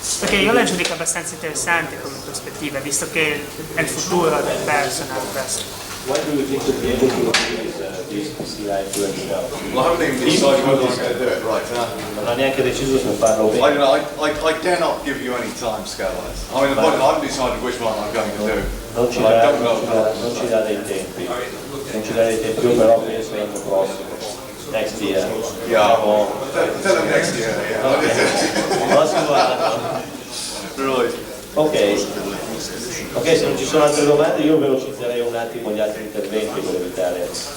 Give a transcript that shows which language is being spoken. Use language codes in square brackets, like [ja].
[it] Perché io la giudico abbastanza interessante come prospettiva, visto che è il futuro del personal questo. [en] When do you think to be able to release this PCI to yourself? Well, I haven't even decided whether I'm going to do it right. [it] Non ha neanche deciso se farlo bene. [en] I dare not give you any time scale on it. I mean, I haven't decided which one I'm going to do. [it] Non ci dà dei tempi. Non ci dà dei tempi, io però penso l'anno prossimo. [en] Next year. Yeah. Tell them next year. Yeah. [it] Prossimo anno. [en] Right. [it] Ok, se non ci sono altre domande io velocizzerei un attimo gli altri interventi per evitare.